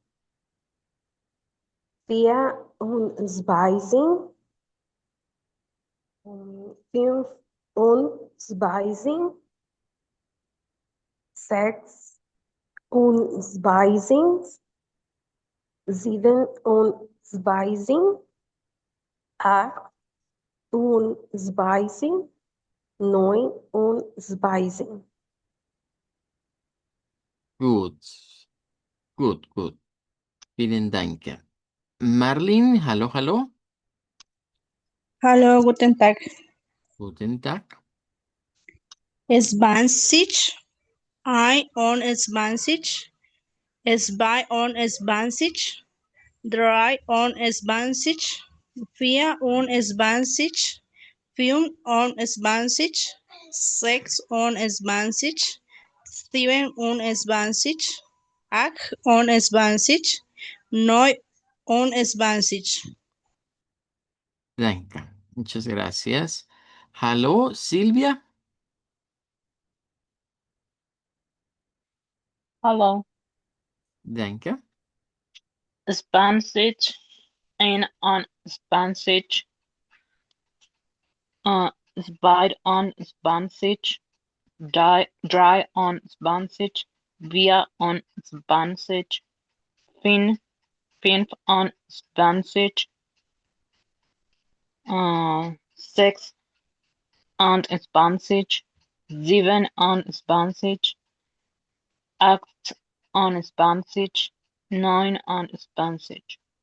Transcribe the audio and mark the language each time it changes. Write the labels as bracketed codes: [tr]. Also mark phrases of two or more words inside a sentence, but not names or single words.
[de] 24, 25, 26, 27, 28, 29. [en] Good. Good, good. [de] Vielen Dank. Marlin, hallo, hallo. Hallo, guten Tag. Guten Tag. 20, 21, 22, 23, 24, 25, 26, 27, 28, 29. Danke. [es] Muchas gracias. [de] Hallo, Silvia. Hallo, Danke. 20, 21, 22, 23, 24, 25, 26, 27, 28, 29.